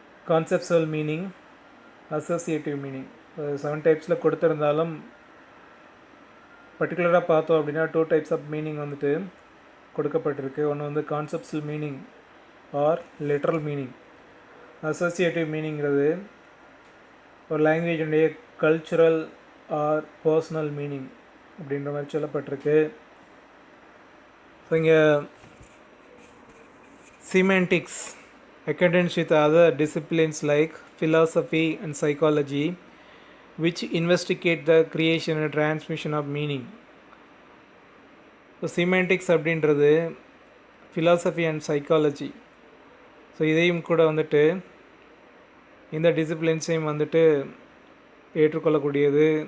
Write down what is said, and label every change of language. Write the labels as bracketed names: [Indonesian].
[Tamil] Conceptual meaning, associative meaning. 7 டைப்ஸில் கொடுத்துருந்தாலும் பர்டிகுலராக பார்த்தோம் அப்படின்னா 2 டைப்ஸ் ஆஃப் மீனிங் வந்துட்டு கொடுக்கப்பட்டிருக்கு. ஒன்று வந்து conceptual meaning R literal meaning. Associative மீனிங்கிறது ஒரு லாங்குவேஜுடைய கல்ச்சுரல் ஆர் பர்சனல் மீனிங் அப்படின்ற மாதிரி சொல்லப்பட்டிருக்கு. ஸோ இங்கே [English] semantics acquaintance with other disciplines like philosophy and psychology which investigate the creation and transmission of meaning. So semantics அப்படின்றது philosophy and psychology. [Tamil] ஸோ இதையும் கூட வந்துட்டு இந்த டிசிப்ளின்ஸையும் வந்துட்டு ஏற்றுக்கொள்ளக்கூடியது.